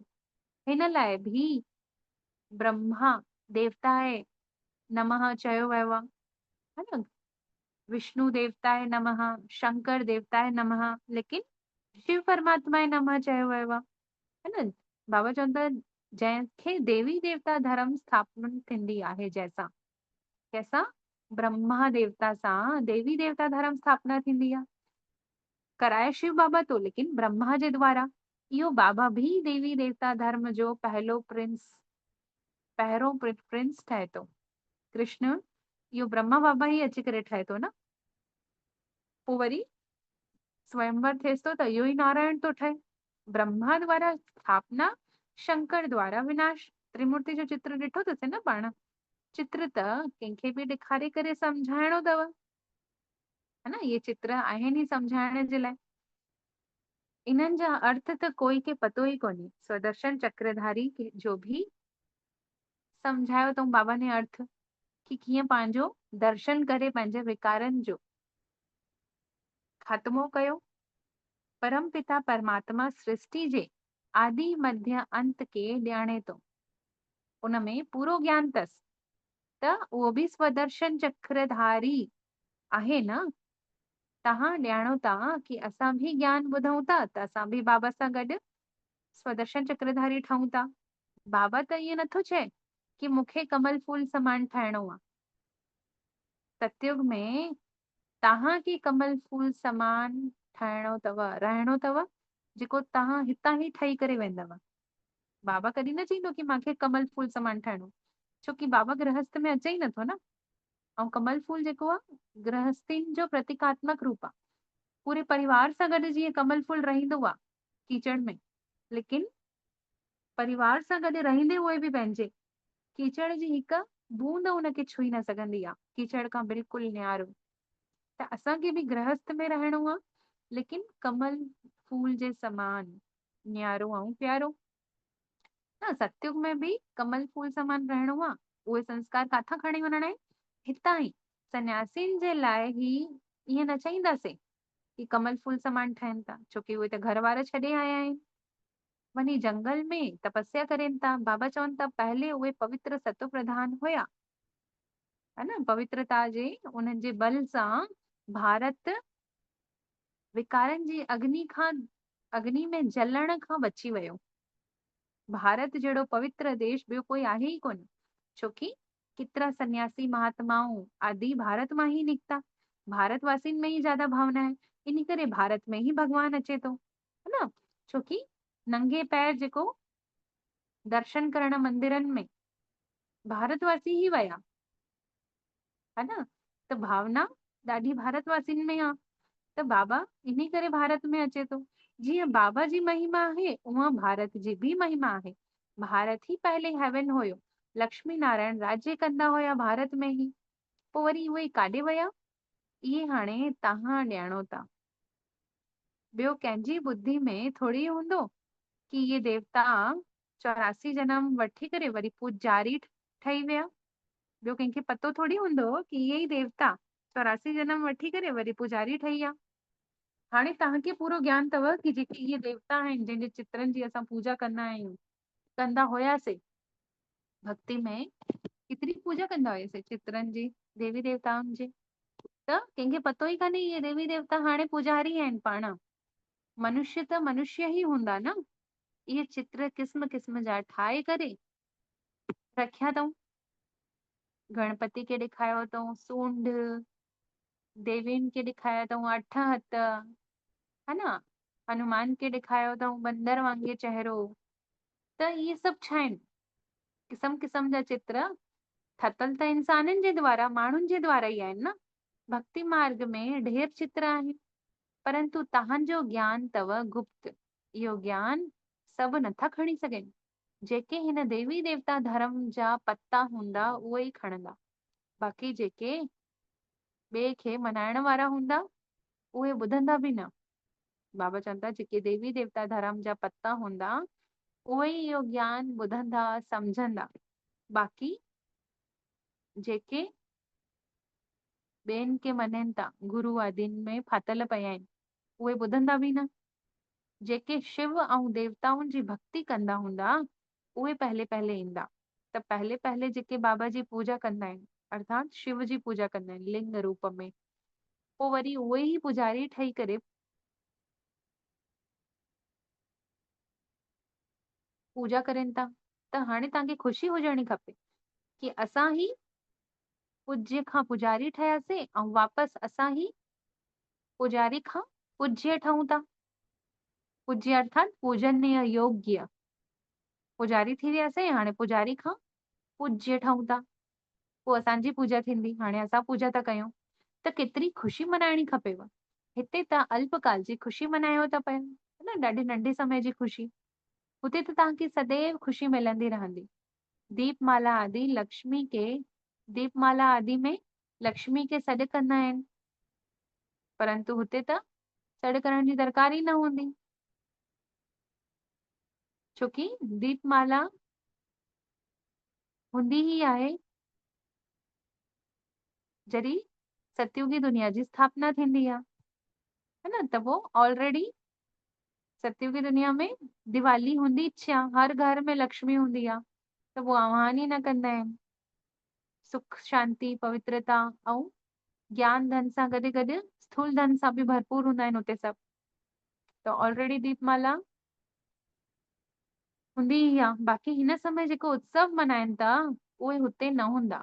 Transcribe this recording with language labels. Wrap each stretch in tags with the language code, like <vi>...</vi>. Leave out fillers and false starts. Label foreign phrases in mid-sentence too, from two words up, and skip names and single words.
<sd>हिन लाइ भी</sd> <sa>ब्रह्मा देवताए नमः</sa> <sd>चयो वियो आहे,</sd> <hi>है न।</hi> <sa>विष्णु देवताए नमः, शंकर देवताए नमः,</sa> <sd>लेकिन</sd> <sa>शिव परमात्माए नमः</sa> <sd>चयो वियो आहे,</sd> <hi>है न।</hi> <sd>बाबा चवनि था जंहिंखे देवी देवता धर्म स्थापना थींदी आहे, जंहिंसां कैसा ब्रह्मा देवता सां देवी देवता धर्म स्थापना थींदी आहे, कराए शिव बाबा तो, लेकिन ब्रह्मा जे द्वारा। इहो बाबा भी देवी देवता धर्म जो पहलो प्रिंस पहिरों प्रिंस ठहे थो। कृष्ण इहो ब्रह्मा बाबा ही अची करे ठहे थो न। पोइ वरी स्वयंवर थिएसि थो त इहो ई नारायण थो ठहे। ब्रह्मा द्वारा स्थापना, शंकर द्वारा विनाश। त्रिमूर्ति जो चित्र ॾिठो अथसि न पाण। चित्र त कंहिंखे बि ॾेखारे करे सम्झाइणो अथव,</sd> <hi>है न।</hi> <sd>इहे चित्र आहिनि ई सम्झाइण जे लाइ। इन्हनि जा अर्थ त कोई खे पतो ई कोन्हे। स्वदर्शन चक्रधारी जो बि सम्झायो अथऊं बाबा ने अर्थ, कि कीअं पंहिंजो दर्शन करे पंहिंजे विकारनि जो ख़ात्मो कयो। परम पिता परमात्मा सृष्टि जे आदि मध्य अंत के ॼाणे थो। उनमें पूरो ज्ञान अथसि, त उहो बि स्वदर्शन चक्रधारी आहे न। तव्हां ॼाणो था कि असां बि ज्ञान ॿुधूं था, त असां बि बाबा सां गॾु स्वदर्शन चक्रधारी ठहूं था। बाबा त ईअं नथो चए कि मूंखे कमल फूल समान ठाहिणो आहे। सतयुग में तव्हांखे कमल फूल समान ठाहिणो अथव, रहणो अथव, जेको तव्हां हितां ई ठही करे वेंदव। बाबा कॾहिं न चईंदो कि मूंखे कमल फूल समान ठाहिणो, छोकी बाबा गृहस्थ में अचे ई नथो न। ऐं कमल फूल जेको आहे गृहस्थीन जो प्रतीकात्मक रूप आहे। पूरे परिवार सां गॾु जीअं कमल फूल रहंदो आहे कीचड़ में, लेकिन परिवार सां गॾु रहंदे उहे बि पंहिंजे कीचड़ जी हिकु बूंद उनखे छुई न सघंदी आहे, कीचड़ खां बिल्कुलु न्यारो। त असांखे बि गृहस्थ में रहणो आहे, लेकिन कमल फूल जे समान न्यारो ऐं प्यारो। न सतयुग में बि कमल फूल समान रहणो आहे। उहे संस्कार काथां खणी वञणा आहिनि? हितां ई। सन्यासीन जे लाइ ही ईअं न चाहींदासीं कि कमल फूल समान ठहनि था, छोकी उहे त घर वार छॾे आया आहिनि। वञी जंगल में तपस्या करनि था। बाबा चवनि था पहले उहे पवित्र सतो प्रधान हुया,</sd> <hi>है न।</hi> <sd>पवित्रता जे उन्हनि जे बल सां भारत विकारनि जी अग्नि में जलण खां बची वियो। भारत जहिड़ो पवित्र देश ॿियो कोई आहे ई कोन, छोकी केतिरा सन्यासी महात्माऊं आदि भारत मां ही निकिता। भारतवासियुनि में ही ज्यादा भावना आहे, इन करे भारत में ही भगवान अचे थो,</sd> <hi>है न।</hi> <sd>छोकी नंगे पैर जेको दर्शन करण मंदिरनि में भारतवासी ही विया,</sd> <hi>है न।</hi> <sd>त भावना ॾाढी भारतवासियुनि में आहे। त बाबा इन्ही करे भारत में अचे थो। जीअं बाबा जी महिमा आहे, उहा भारत जी बि महिमा आहे। भारत ही पहले हेवन हुयो। लक्ष्मी नारायण राज्य कंदा हुया भारत में ही। पोइ वरी उहे काॾे विया, इहे हाणे तव्हां ॼाणो था। ॿियो कंहिंजी ॿुद्धि में थोरी हूंदो कि इहे देवता 84 जन्म वठी करे वरी पुजारी ठही विया। ॿियो कंहिंखे पतो थोरी हूंदो कि इहे ई देवता 84 जन्म वठी करे वरी पुजारी ठही विया। हाणे तव्हांखे पूरो ज्ञान अथव कि जेके इहे देवता आहिनि, जंहिंजे चित्रनि जी असां पूजा कंदा आहियूं, कंदा हुयासीं भक्ति में, केतिरी पूजा कंदा हुयासीं चित्रनि जी, देवी देवताउनि जी। त कंहिंखे पतो ई कान्हे इहे देवी देवता हाणे पुजारी आहिनि पाण। मनुष्य त मनुष्य ही हूंदा न। इहे चित्र किस्म किस्म जा ठाहे करे रखिया अथऊं। गणपति खे ॾेखारियो अथऊं सूंड, देवियुनि खे ॾेखारिया अथऊं 8 हथ,</sd> <hi>है न।</hi> <sd>हनुमान खे ॾेखारियो अथऊं बंदर वांगुरु चहिरो। त इहे सभु छा आहिनि? किस्म किस्म जा चित्र ठतल त इंसाननि जे द्वारा, माण्हुनि जे द्वारा ई आहिनि न। भक्ति मार्ग में ढेर चित्र आहिनि, परंतु तव्हांजो ज्ञान अथव गुप्त। इहो ज्ञान सभु नथा खणी सघनि। जेके हिन देवी देवता धर्म जा पत्ता हूंदा उहे ई खणंदा, बाक़ी जेके ॿिए खे मनाइण वारा हूंदा उहे ॿुधंदा बि न। बाबा चवनि था जेके देवी देवता धर्म जा पत्ता हूंदा उहे ई इहो ज्ञान ॿुधंदा सम्झंदा, बाक़ी जेके ॿियनि खे मञनि था, गुरू आदिनि में फाथल पिया आहिनि, उहे ॿुधंदा बि न। जेके शिव ऐं देवताउनि जी भक्ति कंदा हूंदा उहे पहले पहले ईंदा। त पहले पहले जेके बाबा जी पूजा कंदा आहिनि, अर्थात शिव जी पूजा कंदा आहिनि लिंग रूप में, पोइ वरी उहे ई पुजारी ठही करे पूजा करनि था। त हाणे तव्हांखे ख़ुशी हुजणी खपे कि असां ही पूज्य खां पुजारी ठहियासीं ऐं वापसि असां ही पुजारी खां पूज्य ठहूं था। पूज्य अर्थात पूजनीय योग्य। पुजारी थी वियासीं, हाणे पुजारी खां पूज्य ठहूं था, पोइ असांजी पूजा थींदी, हाणे असां पूजा था कयूं, त केतिरी ख़ुशी मनाइणी खपेव। हिते त अल्पकाल जी ख़ुशी मनायो था पिया, न ॾाढे नंढे समय जी ख़ुशी। हुते त तव्हांखे सदैव ख़ुशी मिलंदी रहंदी। दीपमाला आदि लक्ष्मी के दीपमाला आदि में लक्ष्मी खे सॾु कंदा आहिनि, परंतु हुते त सॾु करण जी दरकार ई न हूंदी, छोकी दीपमाला हूंदी ई आहे जॾहिं सतयुगी दुनिया जी स्थापना थींदी आहे,</sd> <hi>है न।</hi> <sd>त वो ऑलरेडी सतयुगी दुनिया में दिवाली हूंदी छा, हर घर में लक्ष्मी हूंदी आहे, त वो आह्वान ई न कंदा आहिनि। सुख शांति पवित्रता ऐं ज्ञान धन सां गॾु गॾु स्थूल धन सां बि भरपूर हूंदा आहिनि हुते सभु। त ऑलरेडी दीपमाला हूंदी ई आहे। बाक़ी हिन समय जेको उत्सव मनाइनि था उहे हुते न हूंदा।</sd>